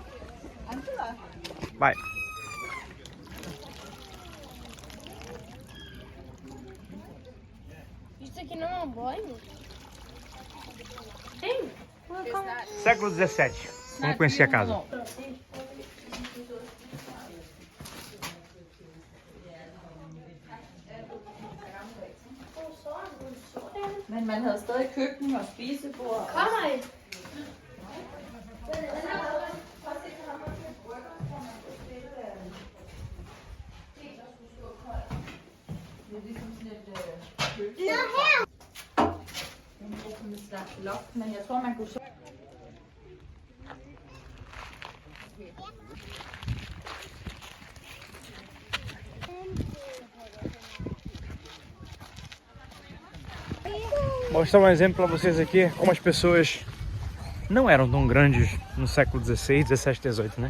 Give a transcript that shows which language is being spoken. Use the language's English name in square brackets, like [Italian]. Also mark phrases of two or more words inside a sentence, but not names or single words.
[Portuguese] Vai. Isso aqui não é um banho? Tem? Século XVII. Vamos conhecer a casa. [Danish] Men man havde stadig køkken og spisebord. Kom her. Det er ligesom sådan et køleskab. Den bruger som et slags loft, men jeg tror man kunne så... [Portuguese] Mostrar um exemplo para vocês aqui como as pessoas não eram tão grandes no século XVI, XVII, XVIII, né?